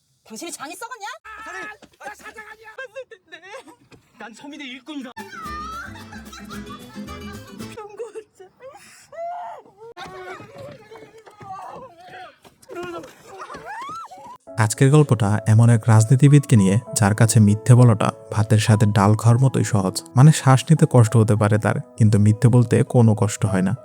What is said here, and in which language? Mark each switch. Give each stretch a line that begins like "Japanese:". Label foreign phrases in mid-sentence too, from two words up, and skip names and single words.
Korean: 당신이 장이 썩었냐? 나 사장 아니야. 난 서민의 일꾼이다. 병고자.
Bangla: আজকের গল্পটা এমন এক রাজনীতিবিদকে নিয়ে যার কাছে মিথ্যে বলাটা ভাতের সাথে ডাল খাওয়ার মতোই সহজ। মানে শ্বাস নিতে কষ্ট হতে পারে তার, কিন্তু মিথ্যে বলতে কোনো কষ্ট হয় না।